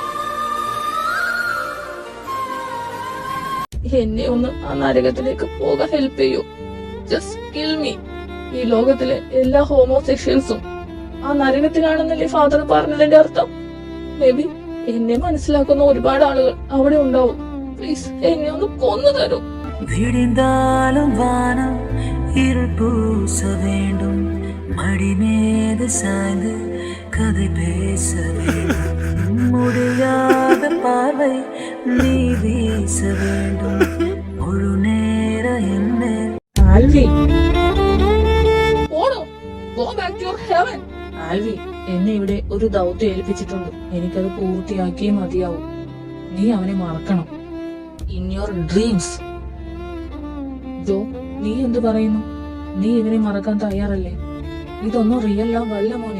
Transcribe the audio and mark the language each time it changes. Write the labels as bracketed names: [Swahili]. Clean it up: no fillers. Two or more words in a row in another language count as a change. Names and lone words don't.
[Malayalam] എന്നെ ഒന്ന് ആ നരകത്തിലേക്ക് പോകാൻ ഹെൽപ്പ് ചെയ്യൂ. [English] Just kill me. [Malayalam] ഈ ലോകത്തിലെ എല്ലാ ഹോമോസെക്ഷൽസും ആ നരകത്തിലാണെന്നല്ലേ ഫാദർ പറഞ്ഞതിന്റെ അർത്ഥം? മേ ബി എന്നെ മനസ്സിലാക്കുന്ന ഒരുപാട് ആളുകൾ അവിടെ ഉണ്ടാവും. പ്ലീസ് എന്നെ ഒന്ന് കൊന്നു തരൂ. [Tamil] விடிந்தாலும் வானம் இருள் பூச வேண்டும், மடி மீது சாய்ந்து கதை பேச வேண்டும், முடியாத பார்வை நீ வீச வேண்டும், முழு நேர என்ன [Malayalam] ആൽവി, പോടോ. [English] Go back to your heaven. [Malayalam] ആൽവി, എന്നെ ഇവിടെ ഒരു ദൗത്യം ഏൽപ്പിച്ചിട്ടുണ്ട്. എനിക്കത് പൂർത്തിയാക്കിയേ മതിയാവും. നീ അവനെ മറക്കണം. [English] In your dreams. [Malayalam] ജോ, നീ എന്ത് പറയുന്നു? നീ ഇവനെ മറക്കാൻ തയ്യാറല്ലേ? ഇതൊന്നും [English] real love [Malayalam] അല്ല മോനെ.